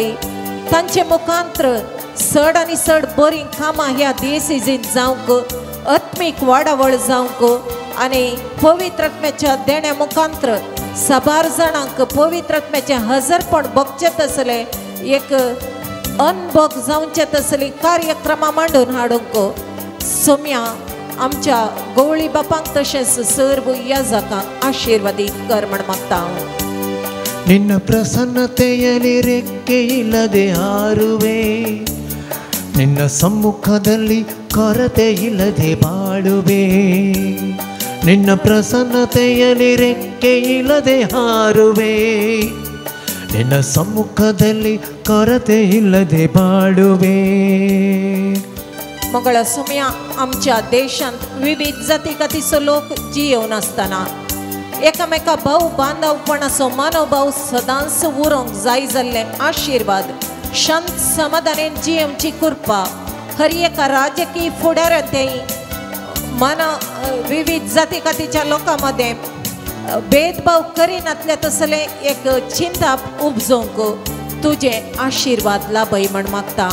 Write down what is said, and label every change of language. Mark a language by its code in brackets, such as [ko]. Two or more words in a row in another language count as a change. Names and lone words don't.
[kok] तांचे मुखांत्र चड आनी चड बरीं कामां ह्या डिएसीजींत जावंक, आत्मीक वाडावळ जावंक आनी पवित्रत्म्याच्या देण्या मुखांत्र साबार जाणांक पवित्रत्म्याचे हजरपण भोगचें तसले एक अनभोग जावचे तसली कार्यक्रमां मांडून हाडूंक सोम्या आमच्या गवळी बापांक तशेंच सर्व याजकांक आशीर्वादीत कर म्हण मागता हांव. [kn] ನಿನ್ನ ಪ್ರಸನ್ನತೆಯಲ್ಲಿ ರೆಕ್ಕೆ ಇಲ್ಲದೆ ಹಾರುವೆ, ನಿನ್ನ ಸಮ್ಮುಖದಲ್ಲಿ ಕೊರತೆ ಇಲ್ಲದೆ ಬಾಳುವೆ. ನಿನ್ನ ಪ್ರಸನ್ನತೆಯಲ್ಲಿ ರೆಕ್ಕೆ ಇಲ್ಲದೆ ಹಾರುವೆ, ನಿನ್ನ ಸಮ್ಮುಖದಲ್ಲಿ ಕೊರತೆ ಇಲ್ಲದೆ ಬಾಳುವೆ. [kok] मंगळा सुमया आमच्या देशांत विविध जाती कातीचो लोक जियेवन आसतना एकामेका भाव बांदवपणाचो मनोभाव सदांच उरोंक जाय जाल्ले आशीर्वाद शांत समाधानान जियेवची कृपा हर एका राजकीय फुडाऱ्यातय मन विविध जाती कातीच्या लोकांमध्ये भेदभाव करिनातले तसले एक चिंता उपजोवंक तुझे आशीर्वाद लाभय म्हण मागता.